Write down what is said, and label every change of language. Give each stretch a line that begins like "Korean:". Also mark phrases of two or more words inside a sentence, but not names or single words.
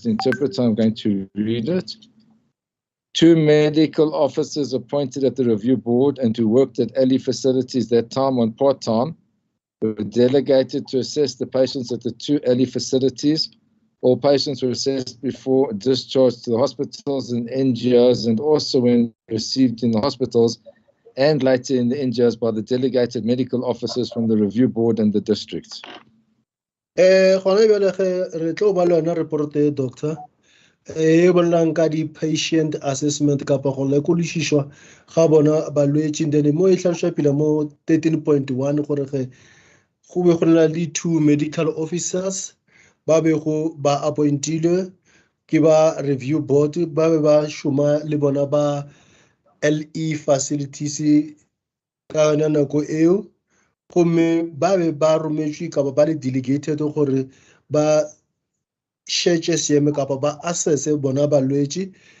English: Interpreter, I'm going to read it. 2 medical officers appointed at the review board and who worked at LE facilities that time on part-time were delegated to assess the patients at the 2 LE facilities. All patients were assessed before discharge to the hospitals and NGOs, and also when received in the hospitals and later in the NGOs by the delegated medical officers from the review board and the districts.
Northern Sotho: Gone bjale ge re tlo ba le yona report e doctor e bolelang ka di-
English: patient assessment
Northern Sotho: kapa go lekodišišwa ga bona balwetši then mo e tlhalošwa pele mo 13.1 gore ge go be go nna le 2
English: medical officers
Northern Sotho: ba be go ba appointilwe ke ba
English: review board
Northern Sotho: ba be ba šoma le bona ba LE facilities ka yona nako eo gomme ba be ba rometšwe kapa ba le delegated gore ba šetše seeme kapa ba assesse bona balwetši